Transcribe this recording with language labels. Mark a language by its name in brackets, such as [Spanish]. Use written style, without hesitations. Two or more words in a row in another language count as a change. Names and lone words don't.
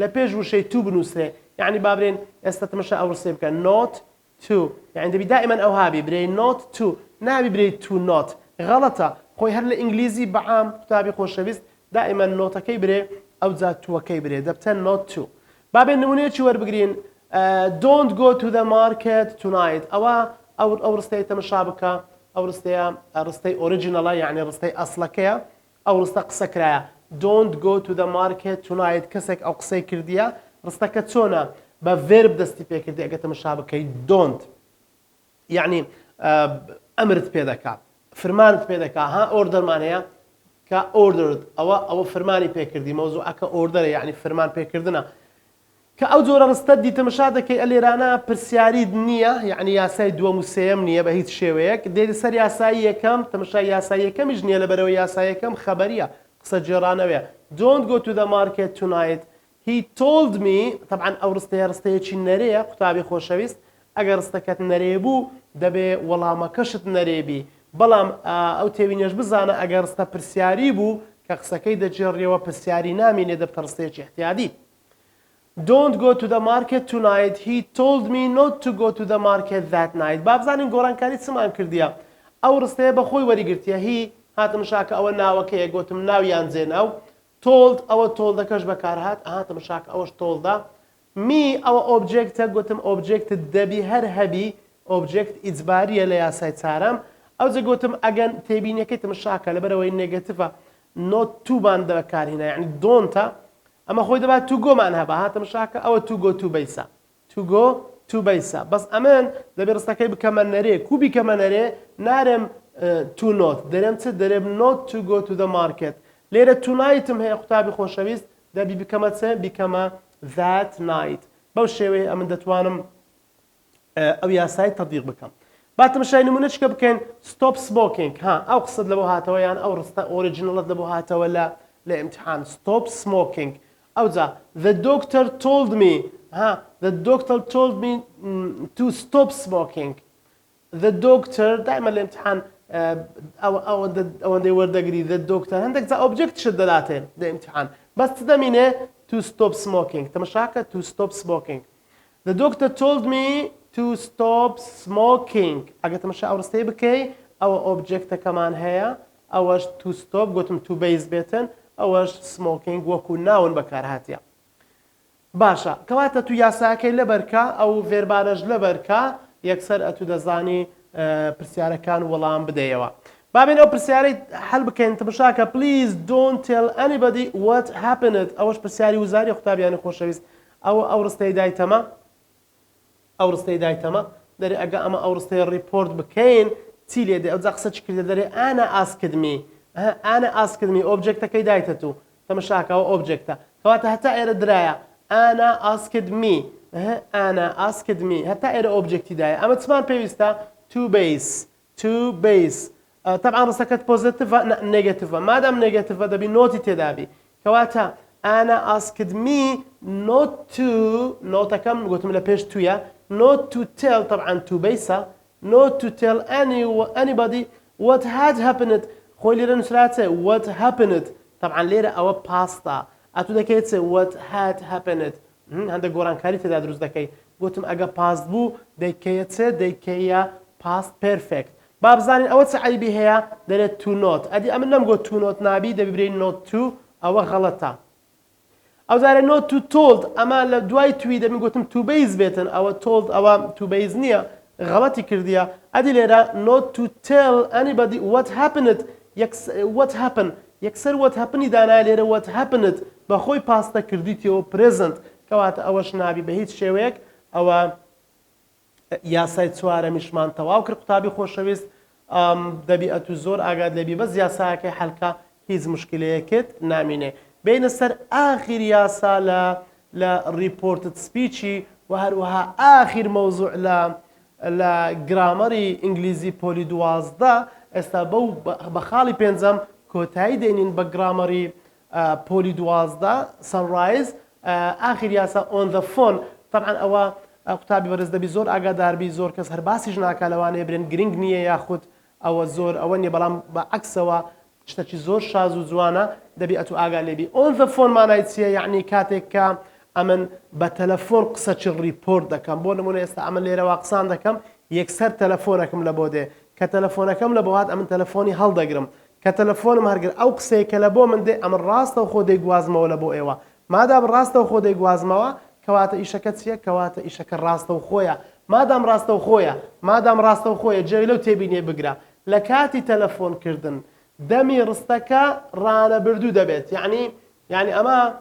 [Central Kurdish] پێش وشەی تو بنووسێ یعنی بابرێن ئێستا تەمەشا ئەو ڕسێ بکە [English] not to [Central Kurdish] یعنی دەبی دائما ئەو هابی برێ [English] not to [Central Kurdish] نابی برێ [English] to not [Central Kurdish] غەڵەتە خۆی هەر لە ئینگلیزی بەعام قوتابی خۆشەویست دائما نۆتەکەی برێ ئەو جا تووەکەی برێ دەبتە نۆت تو بابێن نمونەیەکی وەربگرین [English] don't go to the market tonight [Central Kurdish] ئەو ڕستەی تەمەشا بکە ئەو ڕستەی ئۆریجینەڵە یعنی ڕستەی ئەسڵەکەیە ئەو ڕستە قسەکرایە [English] don't go to the market tonight [Central Kurdish] کەسێک ئەو قسەی کردیە ڕستەکە چۆنە بە ڤێرب دەستی پێکردی ئەگە تەمەشا بکەی don't یعنی ئەمرت پێ دەکات فرمانت پێ دەکات ئۆردەرمان هەیە کە ordered ئەوە فرمانی پێکردی مەوزوعەکە ئۆردەرە یعنی فرمان پێکردنە کە ئەو جۆرە ڕستە دیتەمەشا دەکەی ئەلێرانە پرسیارید نییە یعنی یاسای دووەم و سێەم نییە بە هیچ شێوەیەک دێت سەر یاسایی یەکەم تەمەشای یاسای یەکەمیش نییە لەبەرەوە یاسای یەکەم خەبەریە قسە جێڕانەوەیە [English] don't go to the market tonight he told me [Central Kurdish] طبعا ئەو ڕستەیەکی نەرەیە قوتابی خۆشەویست ئەگەر ڕستەکەت نەرێ بوو دەبێ وەڵامەکەشت نەرێبی بەڵام ئەو تێبینێش بزانە ئەگەر ڕستە پرسیاری بوو کە قسەکەی دەجێڕیەوە پرسیاری نامینێ دەبتە ڕستەیەکی احتیادی [English] Don't go to the market tonight. He told me not to go to the market that night. [Central Kurdish] بابزانین گۆڕانکاری چمان کردیە ئەو ڕستەیە بە خۆی وەریگرتیە هی هاتم شاکە ئەوە ناوەکەیە گوتم ناویان جێناو told ئەوە تۆڵدەکەش بەکارهات هاتم شاکە ئەوەش تۆڵدا می ئەوە ئۆبجێکتە گوتم ئۆبجێکتت دەبی هەر هەبی ئۆبجێکت ئیجباریە لە یاسای چارەم ئەو جە گوتم ئەگەن تێبینیەکەی تمشاکە لەبەرەوەی نێگەتیڤە نۆت تووبان دەبەکارهێنا یعنی دۆنتە ئەمە خۆی دەبات تو گۆمان هەبە هاتم شاکە ئەوە [English] to go to base to go to base [Central Kurdish] بەس ئەمن دەبێ ڕستەکەی بکەمە نەرێ کوبی کەمە نەرێ نارم تو نۆت دەرێم چ دەرێم [English] not to go to the market [Central Kurdish] لێرە تونایتم هەیە قوتابی خۆشەویست دەبی بکەمە چ بیکەمە [English] that night [Central Kurdish] بەو شێوەیە ئەمن دەتوانم ئەو یاسای تەطبیق بکەم باتم شای نمونەچکە بکەین [English] stop smoking [Central Kurdish] ئەو قسەت لەبۆ هاتەوە یان ئەو ڕستە ئۆریجینەڵت لەبۆ هاتەوە لە ئیمتحان [English] stop smoking [Central Kurdish] ئەوجا [English] the doctor told me the doctor told me to stop smoking the doctor [Arabic] دائما الامتحان [Central Kurdish] ئەوەندەی وەردەگری [English] the doctor [Central Kurdish] هەندێک جا object شت دەداتێ لە ئیمتحان بەس دەمینێ [English] to stop smoking [Central Kurdish] تەمەشاکە [English] to stop smoking the doctor told me to stop smoking [Central Kurdish] ئەگە تەمەشا ئەو ڕستەی بکەی ئەوە objectەکەمان هەیە ئەوەش [English] to stop [Central Kurdish] گوتم [English] to base [Central Kurdish] بێتن ئەوەش smoking وەکو ناون بەکارهاتیە باشە کەواتە تو یاساکەی لەبەرکە ئەو ڤێربانەش لەبەرکە یەکسەر ئەتو دەزانی پرسیارەکان وەڵام بدەیەوە بابێن ئەو پرسیارەی هەڵ بکەین تەمەشاکە [English] please don't tell anybody what happened [Central Kurdish] ئەوەش پرسیاری وزاری قوتابیانی خۆشەویست ئەو ڕستەی دایتەمە ئەو ڕستەی دایتەمە دەرێ ئەگە ئەمە ئەو ڕستەی ڕیپۆرت بکەین چی لێدێ ئەو جا قسە چ کردە دەرێ [English] he asked me he asked me [Central Kurdish] ئۆبجێکتەکەی دایتە تو تەمەشاکەەوە ئۆبجێکتە کەواتە هەتا ئێرە درایە [English] he asked me he asked me [Central Kurdish] هەتا ئێرە ئۆبجێکتیدایە ئەمە چمان پێویستە to base طبعا ڕستەکەت پۆزیتیڤە نێگەتیڤە مادام نێگەتیڤە دەبی نۆتی تێدابی کەواتە [English] he asked me not to [Central Kurdish] نۆتەکەم گوتم لە پێش تویە [English] not to tell [Central Kurdish] طبعا [English] to base not to tell anybody what had [Central Kurdish] happened خۆی لێرە نووسراتێ [English] what happened [Central Kurdish] طبعا لێرە ئەوە پاستا ئەتو دەکەیت [English] what had happened [Central Kurdish] هەندێک گۆڕانکاری تێدا دروست دەکەی گوتم ئەگە پاست بوو دەیکەیە [English] past perfect [Central Kurdish] با بزانین ئەوە چ عیبی هەیە دەرێت [English] to not [Central Kurdish] ئەدی ئەمن نەمگوت [English] to not [Central Kurdish] نابی دەبیبرین [English] not to [Central Kurdish] ئەوە غەڵەتە ئەو جارە [English] not to told [Central Kurdish] ئەمە لە دوای توی دەمی گوتم [English] to base [Central Kurdish] بێتن ئەوە told ئەوە [English] to base [Central Kurdish] نییە غەڵەتی کردیە ئەدی لێرە [English] not to tell anybody what happened what happened [Central Kurdish] یەکسەر [English] what happen [Central Kurdish] ی دانا لێرە [English] what happened [Central Kurdish] بەخۆی پاستە کردیتەوە present کەواتە ئەوەش نابی بە هیچ شێوەیەک ئەوە یاسای چوارەمیشمان تەواو کرد قوتابی خۆشەویست دەبی ئەتو زۆر ئاگاد لەبی بەس یاساکەی حەلکە هیچ مشکلەیەکت نامینێ بینە سەر ئاخر یاسا لە ریپۆرتت سپیچی و هەروەها ئاخر مەوزوع لە گرامەری ئینگلیزی پۆلی 12 ئێستا بە خاڵی پێنجەم کۆتایی دێنین بە گرامەری پۆلی 12 سەنڕایز ئاخر یاسا [English] on the phone [Central Kurdish] طبعا ئەوە قوتابی بەرز دەبی زۆر ئاگاداربی زۆر کەس هەر باسیش ناکا لەوانەیە برێن گرنگ نییە یاخود ئەوە زۆر ئەوە نیە بەڵام بە عەکسەوە شتێکی زۆر شاز و جوانە دەبی ئەتو ئاگا لێبی [English] on the phone [Central Kurdish] مانای چییە یعنی کاتێک کە ئەمن بە تەلەفۆن قسەچی ڕیپۆرت دەکەم بۆ نمونە ئێستا ئەمن لێرەوە قسان دەکەم یەکسەر تەلەفۆنەکەم لە بۆ دێ کە تەلەفۆنەکەم لە بۆهات ئەمن تەلەفۆنی هەڵدەگرم کە تەلەفۆنم هەرگر ئەو قسەیە کە لە بۆ من دێ ئەمن ڕاستە و خۆ دەیگوازمەوە لە بۆ ئێوە مادام ڕاستە و خۆ دەیگوازمەوە کەواتە ئیشەکە چییە کەواتە ئیشەکە ڕاستە و خۆیە مادام ڕاستە و خۆیە مادام ڕاستە و خۆیە جێ لەو تێبینێ بگرە لە کاتی تەلەفۆنکردن دەمی ڕستەکە ڕانەبردوو دەبێت یعنی ئەمە